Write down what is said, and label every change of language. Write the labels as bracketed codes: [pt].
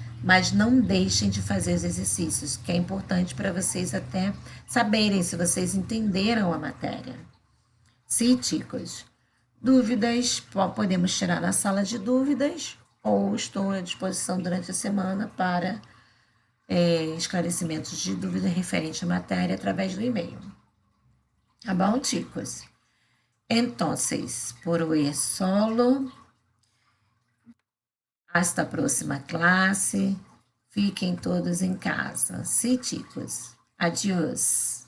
[pt] Mas não deixem de fazer os exercícios, que é importante para vocês até saberem se vocês entenderam a matéria. Sim, chicos. Dúvidas, podemos tirar na sala de dúvidas ou estou à disposição durante a semana para esclarecimentos de dúvida referente à matéria através do e-mail. Tá bom, chicos? [es] Entonces, por hoy es solo. [pt] Hasta a próxima classe. Fiquem todos em casa. [es] Sí, chicos. [pt] Adiós.